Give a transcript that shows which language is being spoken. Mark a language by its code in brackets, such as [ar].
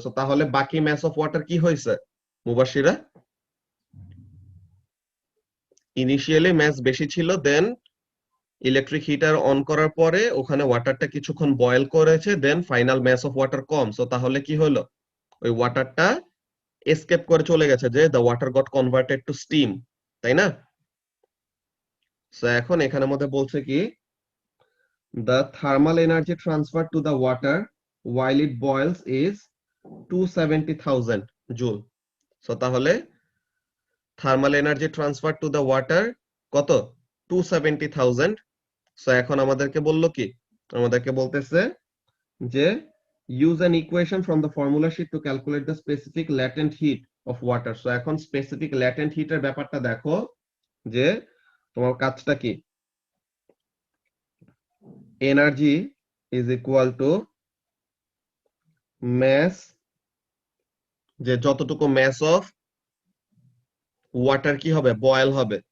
[bn] So তাহলে বাকি mass of water কি হয়েছে মুবাশিরা? ইনিশিয়ালি mass বেশি ছিল, দেন ইলেকট্রিক হিটার অন করার পরে ওখানে ওয়াটারটা কিছুক্ষণ বয়েল করেছে, দেন final mass of water com. So তাহলে কি হলো, ওই ওয়াটারটা এসকেপ করে চলে গেছে, যে [en] the water got converted to steam, [bn] তাই না? [en] so [bn] এখন এখানের মধ্যে বলছে কি, [en] The thermal energy transfer to the water while it boils is 270,000 joule. So তাহলে thermal energy transfer to the water কত, 270,000। So এখন [bn] আমাদেরকে বললো কি, আমাদেরকে বলতেছে যে [en] use an equation from the formula sheet to calculate the specific latent heat of water. [bn] So এখন specific latent heat এর ব্যাপারটা দেখো, যে তোমার কাজটা কি, [en] energy is equal to mass, [bn] যে যতটুকু mass of water কি হবে, বয়েল হবে।